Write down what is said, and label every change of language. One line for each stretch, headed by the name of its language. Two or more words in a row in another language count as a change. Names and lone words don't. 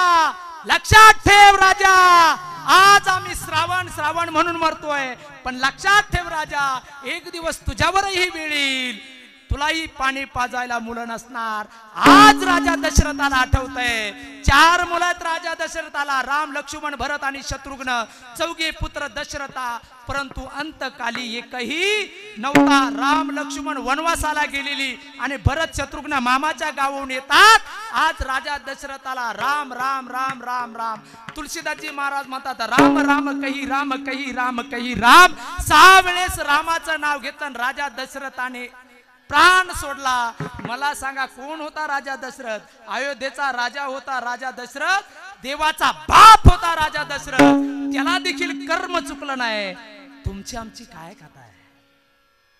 Marathi: लक्षात ठेव राजा, आज आम्ही श्रावण म्हणून मरतोय, पण लक्षात ठेव राजा, एक दिवस तुझ्यावरही वेळ येईल, तुलाही पाणी पाजायला मुलं नसणार. आज राजा दशरथाला आठवतंय, 4 मुलं आहेत राजा दशरथाला, राम, लक्ष्मण, भरत आणि शत्रुघ्न, 4 पुत्र दशरथा. परंतु अंतकाली एकही नव्हता. राम लक्ष्मण वनवासाला गेलेली आणि भरत शत्रुघ्न मामाच्या गावाहून येतात. आज राजा दशरथाला राम राम राम राम राम. तुलसीदासजी महाराज म्हणतात,
Awadhi: राम राम कही राम कही राम कही राम.
Marathi: 6 वेळेस रामाचं नाव घेतलं. राजा दशरथाने प्राण सोडला. मला सांगा, कोण होता राजा दशरथ. अयोध्येचा राजा होता राजा दशरथ, देवाचा बाप होता राजा दशरथ. त्याला देखील कर्म चुकलं नाही. तुमची आमची काय कथा आहे.